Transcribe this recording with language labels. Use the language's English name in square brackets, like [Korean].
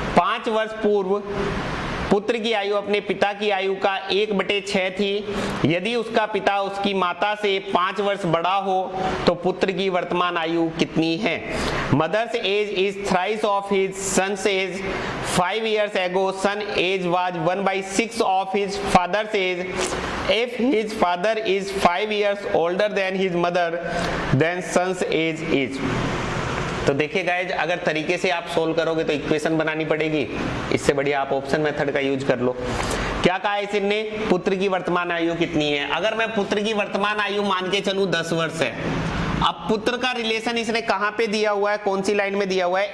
[Hindi] 5 वर्ष पूर्व पुत्र की आयु अपने पिता की आयु का 1/6 थी। यदि उसका पिता उसकी माता से 5 वर्ष बड़ा हो तो पुत्र की वर्तमान आयु कितनी है? [English] Mother's age is thrice of his son's age. 5 years ago son age was 1/6 of his father's age. If his father is 5 years older than his mother, then son's age is। [Hindi] तो देखिए गाइज, अगर तरीके से आप solve करोगे तो equation बनानी पड़ेगी, इससे बढ़िया आप ऑप्शन मेथड का यूज कर लो। क्या कहा है इसने? पुत्र की वर्तमान आयु कितनी है? अगर मैं पुत्र की वर्तमान आयु मान के चलूं 10 वर्ष है। अब पुत्र का रिलेशन इसने कहां पे दिया हुआ है, कौन सी लाइन में दिया हुआ है?